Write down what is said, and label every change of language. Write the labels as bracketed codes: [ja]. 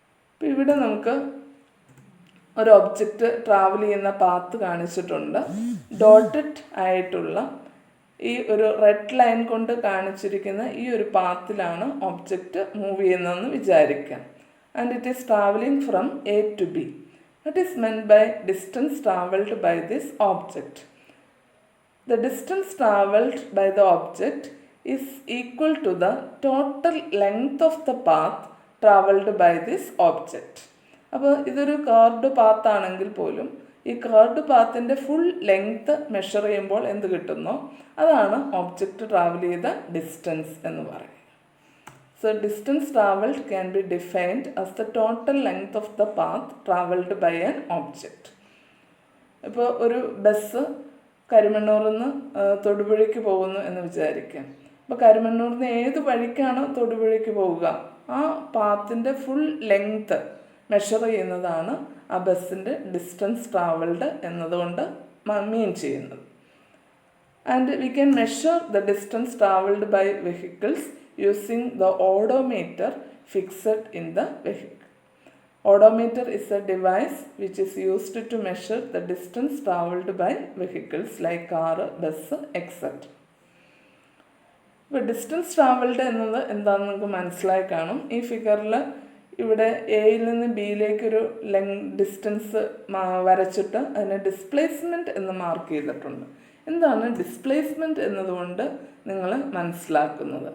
[ml] അപ്പോൾ ഇവിടെ നമുക്ക് ഒരു ഒബ്ജക്റ്റ് ട്രാവൽ ചെയ്യുന്ന പാത്ത് കാണിച്ചിട്ടുണ്ട്. ഡോട്ടഡ് ആയിട്ടുള്ള ഈ ഒരു റെഡ് ലൈൻ കൊണ്ട് കാണിച്ചിരിക്കുന്ന ഈ ഒരു പാത്തിലാണ് ഒബ്ജക്റ്റ് മൂവ് ചെയ്യുന്നതെന്ന് വിചാരിക്കാം. [en] And it is traveling from A to B. What is meant by distance travelled by this object? The distance travelled by the object is equal to the total length of the path travelled by this object. [ml] അപ്പോൾ ഇതൊരു curved പാത്താണെങ്കിൽ പോലും ഈ curved പാത്തിൻ്റെ full length measure ചെയ്യുമ്പോൾ എന്ത് കിട്ടുന്നോ അതാണ് object travel ചെയ്ത distance എന്ന് പറയും. [en] So distance travelled can be defined as the total length of the path travelled by an object. [ml] ഇപ്പോൾ ഒരു ബസ് കരുമണ്ണൂരിൽ നിന്ന് തൊടുപുഴയ്ക്ക് പോകുന്നു എന്ന് വിചാരിക്കാം. അപ്പോൾ കരുമണ്ണൂരിൽ നിന്ന് ഏത് വഴിക്കാണോ തൊടുപുഴയ്ക്ക് പോവുക ആ പാത്തിൻ്റെ ഫുൾ ലെങ്ത്ത് മെഷർ ചെയ്യുന്നതാണ് ആ ബസ്സിൻ്റെ ഡിസ്റ്റൻസ് ട്രാവൽഡ് എന്നതുകൊണ്ട് മീൻ ചെയ്യുന്നത്. [en] And we can measure the distance travelled by vehicles using the odometer fixed in the vehicle. Odometer is a device which is used to measure the distance travelled by vehicles like car, bus, etc. [ml] ഇപ്പോൾ distance travelled എന്നത് എന്താണെന്ന് നമുക്ക് മനസ്സിലായി കാണും. ഈ ഫിഗറിൽ ഇവിടെ എയിൽ നിന്ന് ബിയിലേക്കൊരു ഡിസ്റ്റൻസ് വരച്ചിട്ട് അതിനെ ഡിസ്പ്ലേസ്മെൻറ്റ് എന്ന് മാർക്ക് ചെയ്തിട്ടുണ്ട്. എന്താണ് ഡിസ്പ്ലേസ്മെൻറ്റ് എന്നതുകൊണ്ട് നിങ്ങൾ മനസ്സിലാക്കുന്നത്?